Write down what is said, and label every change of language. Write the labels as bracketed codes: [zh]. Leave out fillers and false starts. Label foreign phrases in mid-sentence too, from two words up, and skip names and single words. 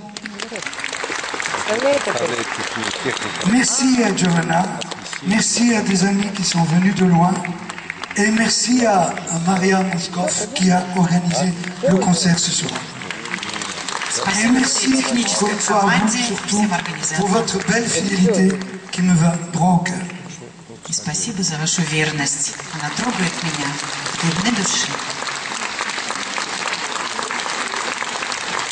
[fr] Merci à Giovanna, merci à des amis qui sont venus de loin et merci à Maria Moskov qui a organisé le concert ce soir. Et merci encore une fois à vous surtout pour votre belle fidélité qui me va droit au cœur. [ru] И спасибо за вашу верность. Она трогает меня в глубины души.